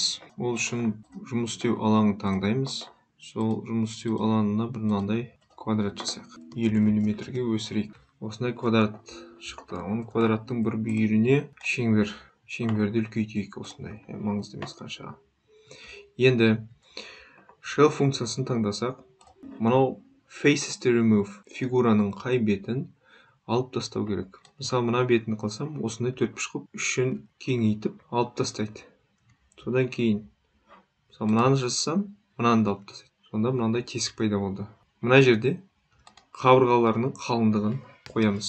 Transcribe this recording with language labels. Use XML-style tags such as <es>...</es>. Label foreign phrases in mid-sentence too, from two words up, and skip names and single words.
<kk>Ол үшін жұмыс істеу алаңын таңдаймыз. Сол жұмыс істеу алаңына бір мынандай квадрат жасайық. 50 мм-ге өсірейік. Осындай квадрат шықты. Оның квадраттың бір бүйіріне шеңберді үлкейтейік. Осындай маңызды емес қаншаға. Енді shell функциясын таңдасақ, мынау</kk> <en>faces to remove</en> <kk>фигураның қай бетін алып тастау керек. Мысалы, мына бетін қылсам, осындай төртбұрыш қылып, үшін кеңейтіп алып тастайды. Содан кейін, мысалы, мынаны жазсам, мынаны да алып тастайды. Сонда мынандай тесік пайда болды. Мына жерде қабырғаларының қалыңдығын қоямыз.</kk>